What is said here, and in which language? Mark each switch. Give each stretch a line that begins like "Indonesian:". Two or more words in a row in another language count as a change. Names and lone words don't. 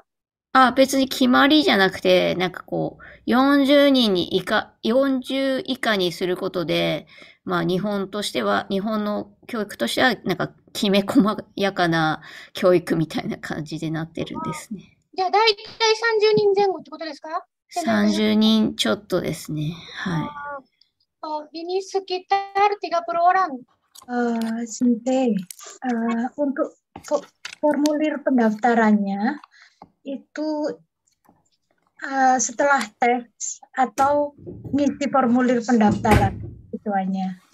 Japanese: 別に決まりじゃなくて、なんかこう、40以下にすることで、まあ日本の教育としては、なんかきめ細やかな教育みたいな感じでなってるんですね。じゃあ大体30人前後ってことですか？30人ちょっとですね。はい。
Indonesian: Ini sekitar 30 orang. Sinte, untuk formulir pendaftarannya itu setelah tes atau ngisi formulir pendaftaran tujuannya?